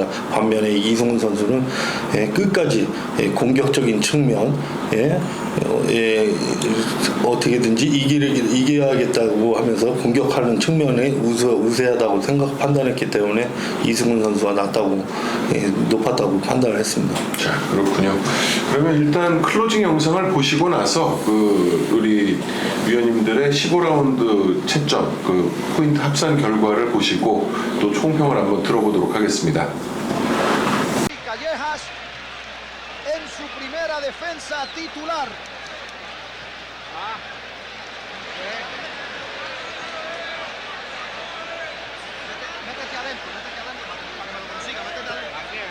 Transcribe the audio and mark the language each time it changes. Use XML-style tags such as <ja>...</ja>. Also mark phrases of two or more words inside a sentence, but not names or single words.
<ko>반면에 이승훈 선수는 끝까지 공격적인 측면, 어떻게든지 이겨야겠다고 하면서 공격하는 측면에 우세하다고 판단했기 때문에 이승훈 선수가 높았다고 판단을 했습니다. 자, 그렇군요. 그러면 일단 클로징 영상을 보시고 나서 우리 위원님들의 15라운드 채점, 포인트 합산 결과를 보시고 또 총평을 한번 들어보도록 하겠습니다.</ko> <es>Callejas en su primera defensa titular. Métete adentro para que me lo consiga, métete adentro.</es>